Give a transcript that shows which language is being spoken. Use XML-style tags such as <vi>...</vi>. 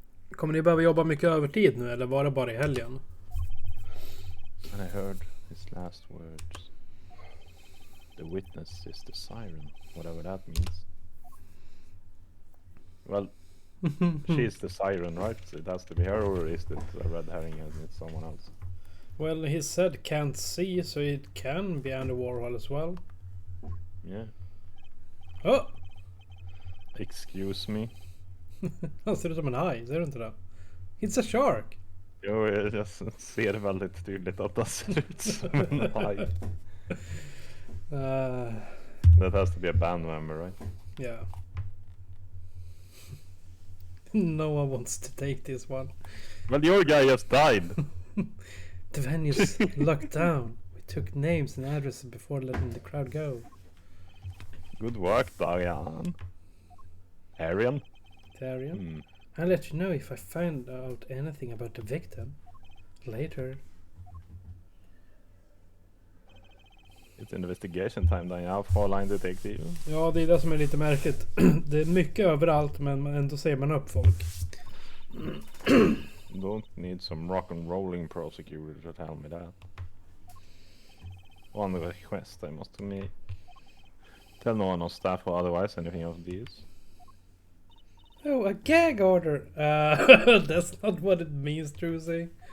<sv>Kommer ni behöva jobba mycket övertid nu eller var det bara i helgen?</sv> <en>And I heard his last words. The witness is the siren, whatever that means. Well, she's the siren, right? So it has to be her, or is it a red herring and it's someone else? Well, he said can't see, so it can be Andy Warhol as well. Yeah. Oh! Excuse me?</en> <sv>Han ser ut som en haj, ser du inte det?</sv> <en>It's a shark!</en> <sv>Jo, jag ser väldigt tydligt att det ser ut som en haj.</sv> <en>That has to be a band member, right? Yeah. No one wants to take this one. Well, your guy just died. The venue's locked down. We took names and addresses before letting the crowd go. Good work, Diane. Arian? Darian. I'll let you know if I find out anything about the victim. Later. It's investigation time, Diane. Fräulein Detective.</en> <sv>Ja, det är det som är lite märkligt. Det är mycket överallt, men ändå ser man upp folk.</sv> <en>Don't need some rock and rolling prosecutor to tell me that. On the request I must make. Tell no one on staff or otherwise anything of these. Oh, a gag order! That's not what it means, Trucy.</en>